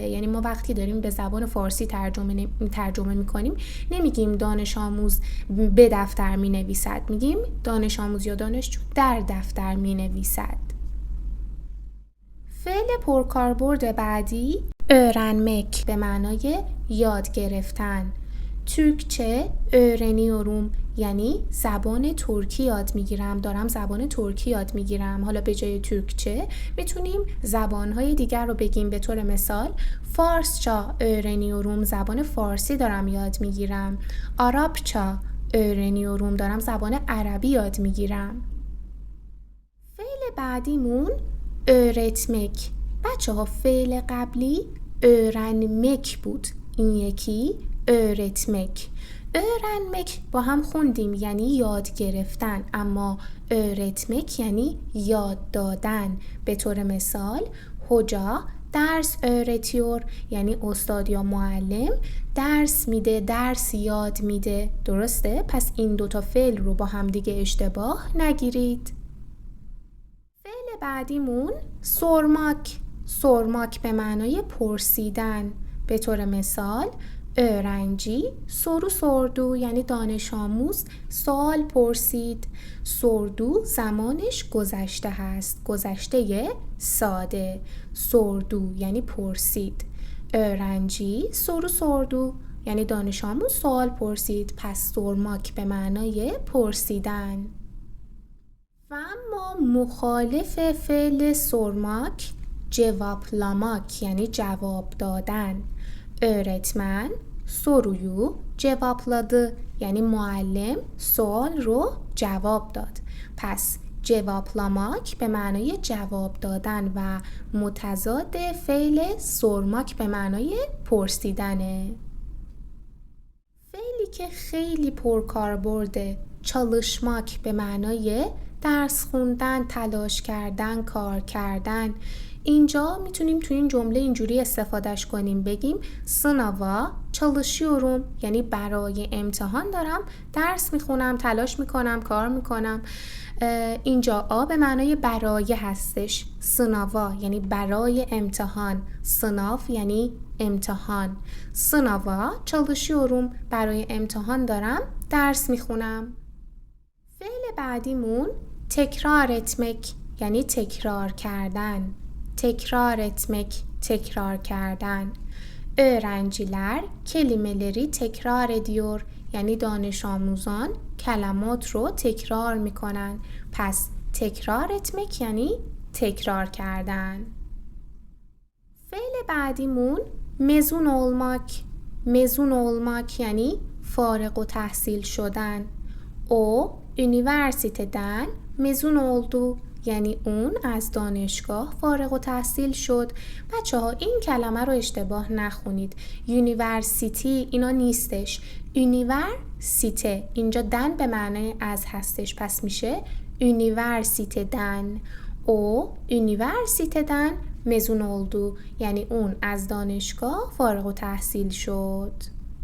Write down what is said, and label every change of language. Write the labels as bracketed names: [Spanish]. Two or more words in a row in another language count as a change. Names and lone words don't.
[Persian] یعنی ما وقتی داریم به زبان فارسی ترجمه می کنیم نمیگیم دانش آموز به دفتر می نویسد، میگیم دانش آموز یا دانشجو در دفتر می نویسد. فعل پرکاربرد بعدی öğrenmek به معنای یاد گرفتن. [Turkish] Türkçe öğreniyorum [Persian] یعنی زبان ترکی یاد میگیرم، دارم زبان ترکی یاد میگیرم. حالا به جای ترکچه میتونیم زبانهای دیگر رو بگیم. به طور مثال [Turkish] Farsça öğreniyorum [Persian] زبان فارسی دارم یاد میگیرم. [Turkish] Arapça öğreniyorum [Persian] دارم زبان عربی یاد میگیرم. فعل بعدیمون öğretmek. بچه ها فعل قبلی öğrenmek بود، این یکی öğretmek. öğrenmek با هم خوندیم یعنی یاد گرفتن، اما öğretmek یعنی یاد دادن. به طور مثال [Turkish] hoca ders öğretiyor [Persian] یعنی استاد یا معلم درس میده، درس یاد میده. درسته؟ پس این دوتا فعل رو با هم دیگه اشتباه نگیرید. فعل بعدیمون sormak. sormak به معنای پرسیدن. به طور مثال [Turkish] öğrenci soru sordu [Persian] یعنی دانش آموز سوال پرسید. sordu زمانش گذشته هست، گذشته ساده. sordu یعنی پرسید. [Turkish] öğrenci soru sordu [Persian] یعنی دانش آموز سوال پرسید. پس sormak به معنای پرسیدن. و اما مخالف فعل [Turkish] sormak cevaplamak [Persian] یعنی جواب دادن. [Turkish] öğretmen soruyu cevapladı [Persian] یعنی معلم سوال رو جواب داد. پس cevaplamak به معنای جواب دادن و متضاد فعل sormak به معنای پرسیدنه. فعلی که خیلی پرکاربرده çalışmak به معنای درس خوندن، تلاش کردن، کار کردن. اینجا میتونیم تو این جمله اینجوری استفادهش کنیم، بگیم [Turkish] sınava çalışıyorum [Persian] یعنی برای امتحان دارم درس میخونم، تلاش میکنم، کار میکنم. اینجا آ به معنای برای هستش. sınava یعنی برای امتحان، sınav یعنی امتحان. [Turkish] sınava çalışıyorum [Persian] برای امتحان دارم درس میخونم. فعل بعدیمون [Turkish] tekrar etmek [Persian] یعنی تکرار کردن. [Turkish] tekrar etmek tekrar کردن. öğrenciler kelimeleri tekrar ediyor [Persian] یعنی دانش آموزان کلمات رو تکرار میکنن. پس [Turkish] tekrar etmek [Persian] یعنی تکرار کردن. فعل بعدیمون [Turkish] mezun olmak. mezun olmak [Persian] یعنی فارغ التحصیل شدن. [Turkish] o üniversiteden mezun oldu [Persian] یعنی اون از دانشگاه فارغ التحصیل شد. بچه ها این کلمه رو اشتباه نخونید. یونیورسیتی اینا نیستش. یونیورسیته اینجا دن به معنای از هستش، پس میشه üniversiteden. [Turkish] o üniversiteden mezun oldu [Persian] یعنی اون از دانشگاه فارغ التحصیل شد.